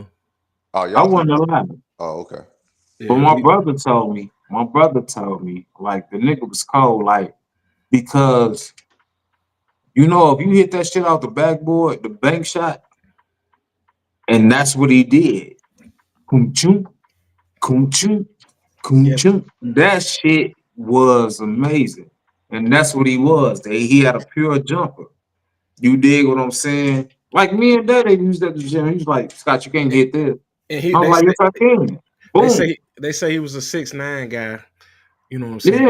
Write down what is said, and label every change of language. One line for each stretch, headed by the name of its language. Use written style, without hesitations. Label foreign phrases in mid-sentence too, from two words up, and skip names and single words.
English: Oh, I y'all. wasn't alive. Oh, okay. But Yeah, my brother told me, like the nigga was cold, like, because you know, if you hit that shit out the backboard, the bank shot, and that's what he did. Kum chum, kum chum, kum chum. That shit was amazing. And that's what he was. He had a pure jumper. You dig what I'm saying? Like me and Daddy used at the gym. He was like, Scott, you can't hit this. and I was like, yes, I can. Boom. they say he was a 6'9" guy. You know what I'm saying?